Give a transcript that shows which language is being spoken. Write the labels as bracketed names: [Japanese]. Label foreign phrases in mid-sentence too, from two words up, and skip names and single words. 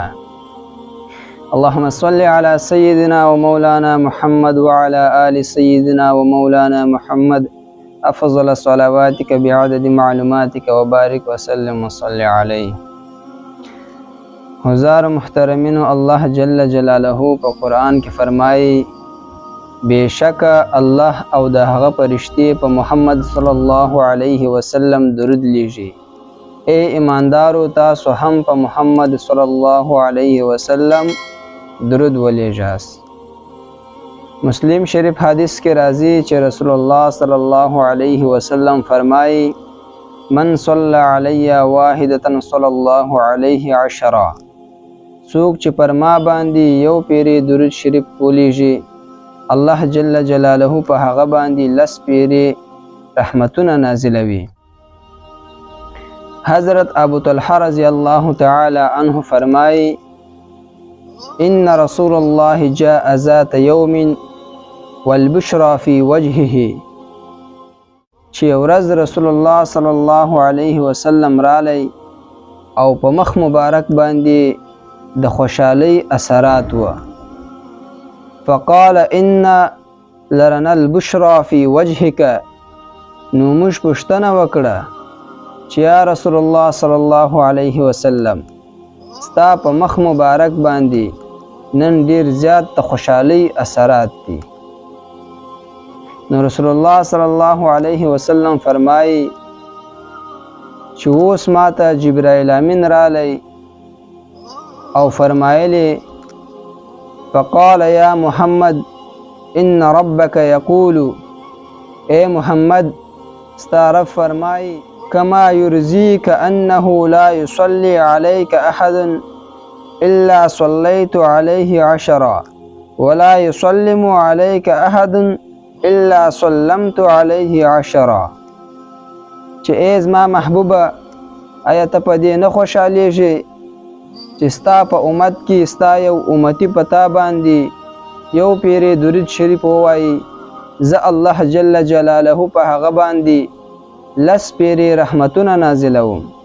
[Arabic] اللهم صل على سيدنا ومولانا محمد وعلى آل سيدنا ومولانا محمد أفضل صلواتك بعدد معلوماتك وبارك وسلم وصل عليه. [Pashto] حضار محترمین، اللہ [Arabic] جل جلالہ [Pashto] په قرآن کې فرمایي بشک الله او د هغه فرشتي په محمد [Arabic] صلی الله علیه وسلم [Pashto] درود لیږي. اے ایماندارو، تاسو هم په محمد [Arabic] صلی الله علیه وسلم [Pashto] درود ولیږئ. مسلم شریف حدیث کې راځي چې رسول الله [Arabic] صلی الله علیه وسلم [Pashto] فرمایي [Arabic] من صلی علی واحدة صلی الله علیه عشرة. [Pashto] څوک چې پر ما باندې یو پیری درود شریف ولیږي، الله [Arabic] جل جلاله [Pashto] په هغه باندې 10 پیری رحمتونه نازلوي. حضرت ابو طلحه [Arabic] رضی الله تعالی عنه [Pashto] فرمایي [Arabic] ان رسول الله جاء ذات يوم والبشرى في وجهه. [Pashto] چې ورځ رسول الله [Arabic] صلی الله علیه وسلم [Pashto] رالی او په مخ مبارک باندې د خوشحالی اثرات و. [Arabic] فقال ان لرنا البشرى في وجهك. [Pashto] نو موږ پوښتنه وکړه چې یا رسول الله [Arabic] صلی الله علیه وسلم، [Pashto] ستا په مخ مبارک باندې نن ډیر زیات د خوشحالی اثرات دي. نو رسول الله [Arabic] صلی الله علیه وسلم [Pashto] فرمایي چې اوس ماته جبرائیل امین رالی او فرمایلی [Arabic] فقال یا محمد ان ربک یقول، [Pashto] اے محمد ستا رب فرمایي [Arabic] کما یرزیک انه لا یصلی علیک احد الا صلیت علیه 10 ولا یسلم علیک احد الا سلمت علیه 10. [Pashto] چې ای زما محبوبه، آیا ته په دې نه خوشحالیږي چې ستا په امت کې ستا یو امتی پتا باندې یو پیری درود شریف ووایي، زه الله [Arabic] جل جلاله [Pashto] په هغه باندې 10 پیری رحمتونه نازلوم.